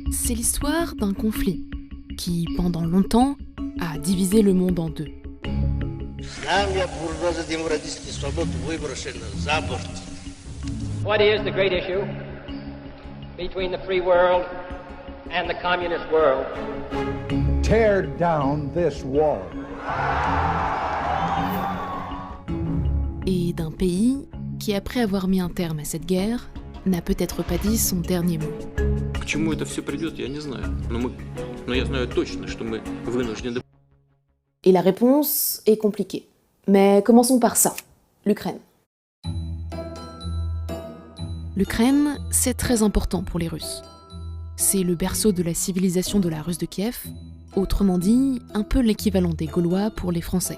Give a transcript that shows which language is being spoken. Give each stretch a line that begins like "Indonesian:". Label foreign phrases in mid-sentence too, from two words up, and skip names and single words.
French: c'est l'histoire d'un conflit qui, pendant longtemps, a divisé le monde en deux.
English: What is the great issue between the free world and the communist world? Tear down this wall.
French: Et d'un pays qui, après avoir mis un terme à cette guerre, n'a peut-être pas dit son dernier mot.
Russian: К чему это все придет, я не знаю. Но я знаю точно, что мы вынуждены.
French: Et la réponse est compliquée. Mais commençons par ça, l'Ukraine. L'Ukraine, c'est très important pour les Russes. C'est le berceau de la civilisation de la Russe de Kiev, autrement dit, un peu l'équivalent des Gaulois pour les Français.